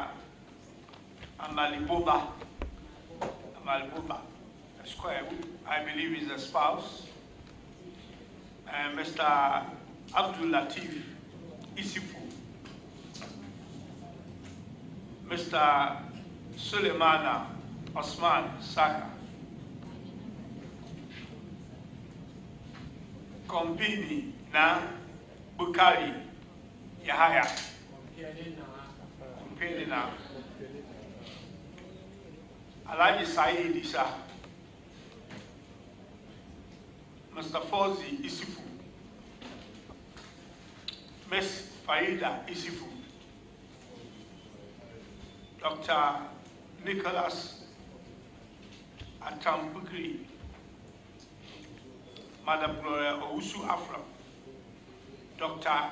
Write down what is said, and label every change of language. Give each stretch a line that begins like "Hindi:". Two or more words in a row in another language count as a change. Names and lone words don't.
English: Amaleboba, Esquire, I believe is a spouse, and Mr. Abdul Latif Isifu, Mr. Suleimana Osman Saka, Kompini na Bukari Yahaya, Kompini na Alaji Said Isa, Mr. Fawzi Isifu, Ms. Faida Isifu, Dr. Nicholas Atampukri, Madam Gloria Owusu Afra, Dr.